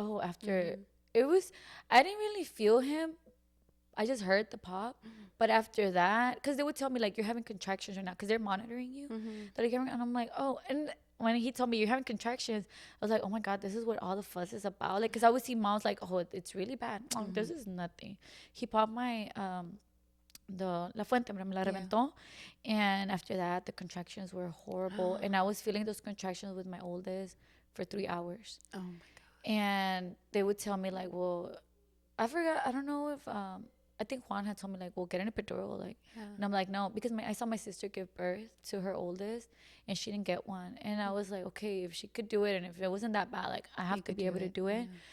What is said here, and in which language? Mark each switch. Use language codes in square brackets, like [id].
[en] after it was, I didn't really feel him. I just heard the pop. But after that, because they would tell me, like, you're having contractions right now, because they're monitoring you. They're like, and I'm like, oh. And when he told me you're having contractions, I was like, oh my God, this is what all the fuss is about. Like, because I would see moms like, oh, it's really bad. Oh, this is nothing. He popped my, [es] la fuente, me la reventó. [en] And after that, the contractions were horrible. And I was feeling those contractions with my oldest for 3 hours. Oh my God. And they would tell me, like, well, I forgot, I don't know if, I think Juan had told me, like, well, get an epidural, like, and I'm like, no, because I saw my sister give birth to her oldest, and she didn't get one, and I was like, okay, if she could do it, and if it wasn't that bad, like, I have to be able to do it.